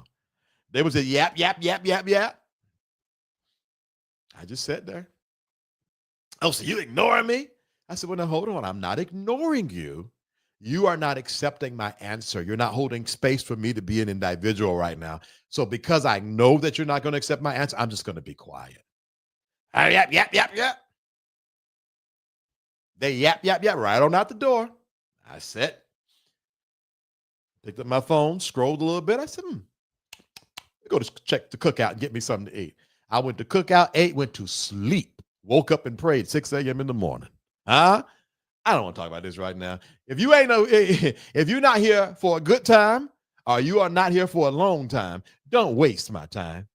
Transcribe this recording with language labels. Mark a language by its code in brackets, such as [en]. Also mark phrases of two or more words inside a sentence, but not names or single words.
[en] They was a yap, yap, yap, yap, yap. I just sat there. Oh, so you ignoring me? I said, well, now hold on. I'm not ignoring you. You are not accepting my answer. You're not holding space for me to be an individual right now. So because I know that you're not going to accept my answer, I'm just going to be quiet. Yap, yap, yap, yap. They yap, yap, yap right on out the door. I sat, picked up my phone, scrolled a little bit. I said, go to check the cookout and get me something to eat. I went to cookout, ate, went to sleep, woke up and prayed 6 a.m. in the morning. Huh? I don't want to talk about this right now. If you're not here for a good time or you are not here for a long time, don't waste my time.